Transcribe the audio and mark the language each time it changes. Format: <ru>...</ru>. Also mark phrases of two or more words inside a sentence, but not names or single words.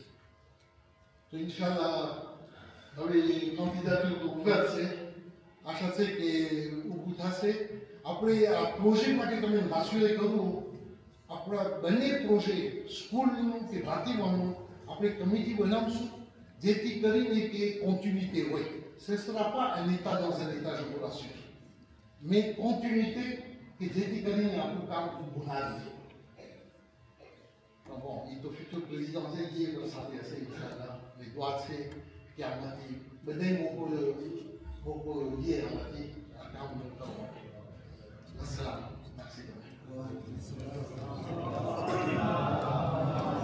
<gu>તો ઇન્શાલ્લાહ હવે કેન્ડિડેટુર તો ઉભા છે. આશા છે કે ઊભું થશે. આપણે આ પ્રોજેક્ટ માટે તમે વાંચ્યું કરવું, આપણા બંને પ્રોજેક્ટ સ્કૂલનું કે ભાતીવાનું આપણે કમિટી બનાવશું, જેથી કરીને કે કોન્ટિન્યુité હોય.</gu> <fr>Ce ne sera pas un état dans un état, je vous rassure, mais continuité</fr> <gu>કે જેથી કરીને આપણું કામ ઊભું ના રહે. Bon, એ તો ફ્યુચર પ્રેસિડન્ટ છે, જે સાથે હશે ઇન્શાલ્લાહ. એ દુઆ છે કે આમાંથી બધાય મોકો લઈએ આમાંથી આ કામ કરવા માટે. અસલામ.</gu> <fr>merci.</fr>